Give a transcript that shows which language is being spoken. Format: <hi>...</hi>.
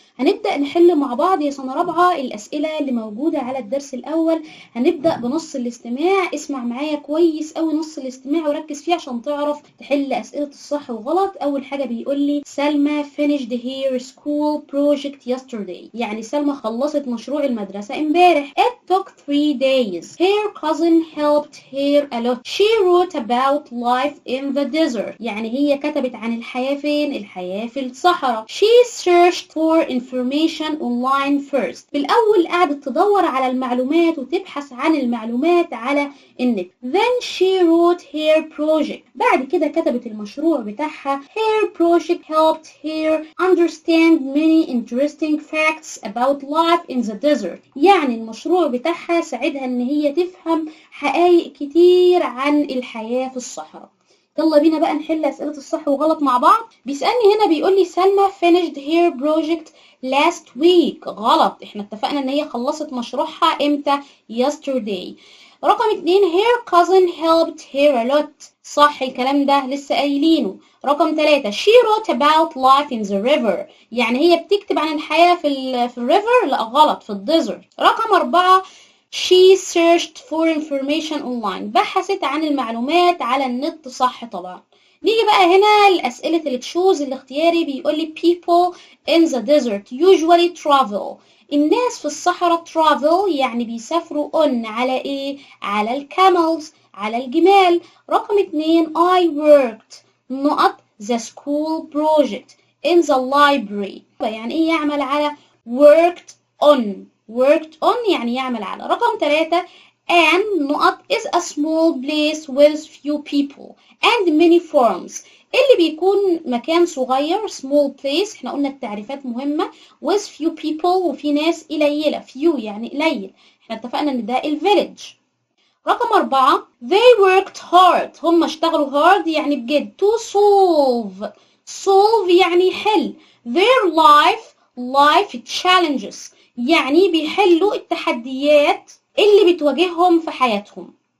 <ar>هنبدأ نحل مع بعض يا سنة رابعة الأسئلة اللي موجودة على الدرس الأول. هنبدأ بنص الاستماع. اسمع معايا كويس أوي نص الاستماع وركز فيه عشان تعرف تحل أسئلة الصح وغلط. أول حاجة بيقول لي سلمى</ar> <en>finished her school project yesterday،</en> <ar>يعني سلمى خلصت مشروع المدرسة امبارح.</ar> <en>It took 3 days. Her cousin helped her a lot. She wrote about life in the desert،</en> <ar>يعني هي كتبت عن الحياة فين؟ الحياة في الصحراء.</ar> <en>She searched for information online first.</en> <ar>بالأول قعدت تدور على المعلومات وتبحث عن المعلومات على النت.</ar> <en>Then she wrote her project.</en> <ar>بعد كده كتبت المشروع بتاعها.</ar> <en>Her project helped her understand many interesting facts about life in the desert.</en> <ar>يعني المشروع بتاعها ساعدها ان هي تفهم حقائق كتير عن الحياة في الصحراء. يلا بينا بقى نحل أسئلة الصح وغلط مع بعض. بيسألني هنا بيقول لي سلمى</ar> <en>finished her project last week.</en> <ar>غلط، احنا اتفقنا ان هي خلصت مشروعها امتى؟ yesterday.</ar> <en>رقم 2 her cousin helped her a lot.</en> <ar>صح الكلام ده لسه قايلينه. رقم 3</ar> <en>she wrote about life in the river،</en> <ar>يعني هي بتكتب عن الحياة في الريفر. لا غلط، في الديزرت. رقم 4</ar> <en>she searched for information online،</en> <ar>بحثت عن المعلومات على النت. صح طبعا. نيجي بقى هنا لأسئلة التشوز الاختياري. بيقول لي</ar> <en>people in the desert usually travel.</en> <ar>الناس في الصحراء travel يعني بيسافروا on على ايه؟ على الكاملز، على الجمال.</ar> <en>رقم 2 I worked نقط the school project in the library،</en> <ar>يعني ايه يعمل على؟</ar> <en>worked on</en> <ar>يعني يعمل على.</ar> <en>رقم 3 an نقط is a small place with few people and many forms،</en> <ar>اللي بيكون مكان صغير</ar> <en>small place.</en> <ar>احنا قلنا التعريفات مهمة.</ar> <en>with few people</en> <ar>وفي ناس قليلة. few يعني قليل، احنا اتفقنا ان ده الفيليج. رقم 4</ar> <en>they worked hard،</en> <ar>هم اشتغلوا hard يعني بجد.</ar> <en>to solve</en> <ar>يعني يحل.</ar> <en>their life challenges</en> <ar>يعني بيحلوا التحديات اللي بتواجههم في حياتهم.</ar>